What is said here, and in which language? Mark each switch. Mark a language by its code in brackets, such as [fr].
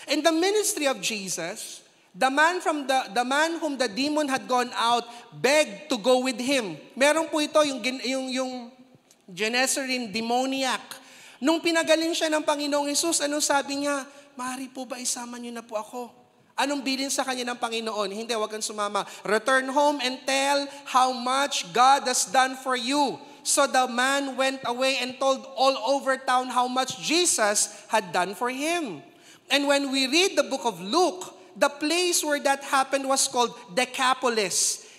[en] In the ministry of Jesus, the man whom the demon had gone out begged to go with him. [tl] Meron po ito yung Gennesaret demoniac. Nung pinagaling siya ng Panginoong Hesus, anong sabi niya? Maaari po ba isama niyo na po ako? Anong bilin sa kanya ng Panginoon? Hindi, wag kang sumama. [en] Return home and tell how much God has done for you. So the man went away and told all over town how much Jesus had done for him. And when we read the book of Luke, the place where that happened was called Decapolis.